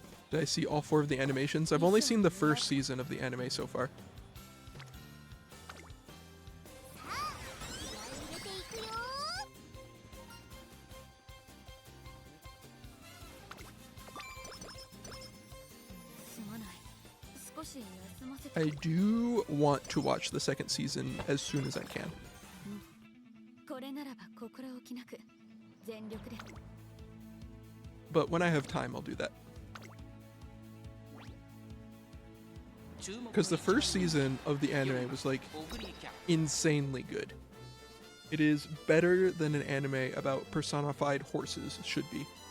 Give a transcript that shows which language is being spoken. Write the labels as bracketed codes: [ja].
[en] Did I see all 4 of the animations? I've only seen the first season of the anime so far. [ja] さあ気合い入れていくよ。すまない。少し休ませて。 [en] I do want to watch the second season as soon as I can. [ja] これならば心置きなく全力で。 [en] But when I have time, I'll do that. Because the first season of the anime was like insanely good. It is better than an anime about personified horses should be.